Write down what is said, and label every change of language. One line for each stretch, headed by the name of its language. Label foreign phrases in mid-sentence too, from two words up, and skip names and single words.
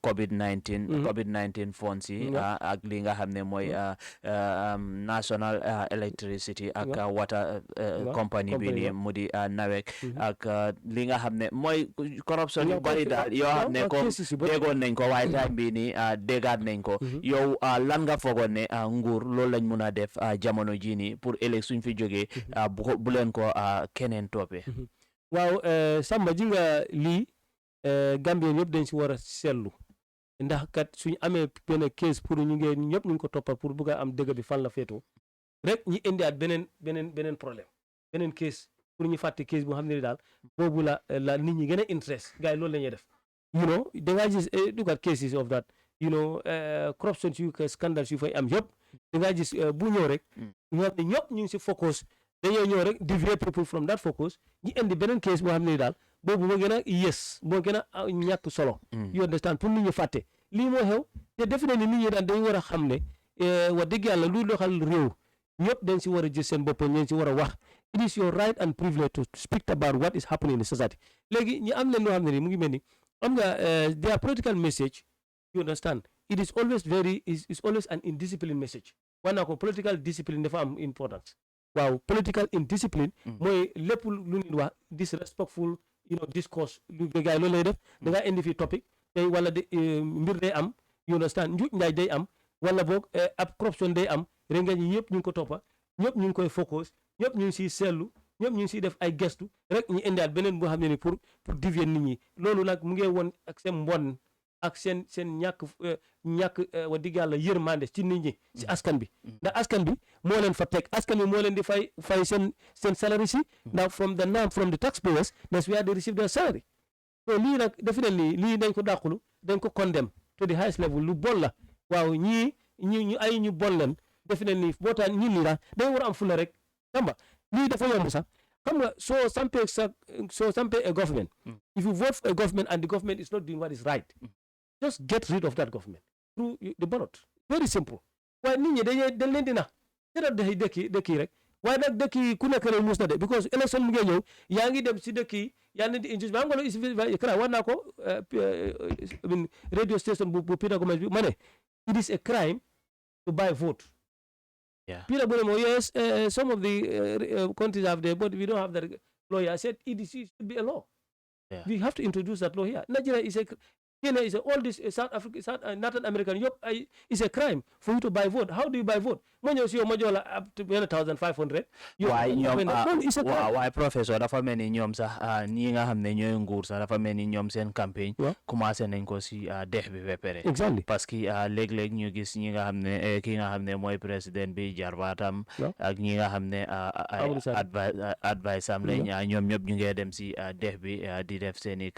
English: COVID-19 funds
Wolof: yi ak li nga xam ne mooy
English: national electricity
Wolof: ak
English: water company
Wolof: bi ni mu di NAWEC ak li nga xam ne mooy corruption yu bari daal yoo xam ne ko déggoon nañ ko waaye time bi ni déggaat nañ ko yow lan nga foogoon ne nguur loolu lañ mun a def jamono jii nii pour ëllëg suñ fi jógee bu leen ko keneen toppee waaw Samba ji nga lii Gambien yëpp dañ si war a seetlu ndax kat suñu amee benn case pour ñu ñëpp ñu ngi ko toppal pour bugg a am dëgg bi fan la féetoo rek ñu indiwaat beneen problème beneen case pour ñu fàtte case boo xam ne daal boobu la nit ñi gën a interest gars yi loolu la ñuy def da ngaa gis
English: look at cases of that corruption
Wolof: yu scandals yu fay am yëpp da ngaa gis bu ñëw rek ñu xam ne ñëpp ñu ngi si focus dañoo ñëw rek
English: deviate people from that focus
Wolof: ñu indi beneen case boo xam ne daal boobu moo gën a moo gën a ñàkk solo
English: you understand
Wolof: pour nit ñi fàtte lii moo xew te defe na ni nit ñi daal dañu war a xam ne wax dëgg yàlla lu doxal réew ñëpp dañ si war a gis seen bopp ñeen si war a wax
English: it is your right and privilege to speak about what is happening in the society
Wolof: léegi ñi am leen loo xam ne ni mu ngi mel ni am nga
English: their political message you understand it is always is always an indisciplined message wax
Wolof: naa ko
English: political discipline
Wolof: dafa am importance waaw
English: political indiscipline
Wolof: mooy lépp lu nit wax
English: disrespectful discourse
Wolof: lu gars yi loolu lay def da ngaa indi fi topic tey wala mbir day am
English: you understand
Wolof: njuuj njaay day am wala boog ab corruption day am rek nga ñi ñëpp ñu ngi ko toppa ñëpp ñu ngi koy focus ñëpp ñu ngi siy seetlu ñëpp ñu ngi siy def ay gestu rek ñu indiwaat beneen boo xam ne ni
French: pour dévier
Wolof: nit ñi loolu nag mu ngi woon ak seen mbon ak seen ñàkk wax dëgg yàlla yërmande ci nit ñi si askan bi ndax askan bi moo leen fa teg askan bi moo leen di fay seen salary si ndax
English: from the taxpayers that's where they receive their salary so
Wolof: lii nag definitely lii dañ ko dàqulu dañ ko
English: condemn to the highest level
Wolof: lu bon la waaw ñii ñu bon leen definitely boo taan ñun lii daal dañ war a am fula rek Samba lii dafa yomb sax xam nga soo sampee
English: a government if you vote for a government and the government is not doing what is right just get rid of that government through the ballot very simple
Wolof: waaye nit ñi dañ leen di nax jëral dëkk yi rek waaye nag dëkk yi ku nekk rek muus na de because élection mu ngi ñëw yaa ngi dem si dëkk yi yaa ngi leen di injustice xam nga loolu kara war naa ko
English: radio station
Wolof: bu Peter Gomez bi ma ne
English: it is a crime to buy vote. Yeah. Peter Bonemo, yes, some of the countries have there, but we don't have that law here. I said it should be a law. Yeah. We have to introduce that law here. Nigeria is Kenya is all this South Africa, Northern American. It's a crime for you to buy vote. How do you buy vote? When you see your mojola up to 1,500. Why professor
Wolof: dafa mel ni ñoom sax ñi nga xam ne ñooy nguur sax dafa mel ni ñoom seen
French: campagne commencé
Wolof: nañ ko si dex bi ba pare.
English: Exactly.
French: parce que
Wolof: léeg-léeg ñu gis ñi nga xam ne ki nga xam ne mooy président bi jarbaatam ak ñi nga xam ne advice am lañ ñoom ñëpp ñu ngi dem si dex bi di def seeni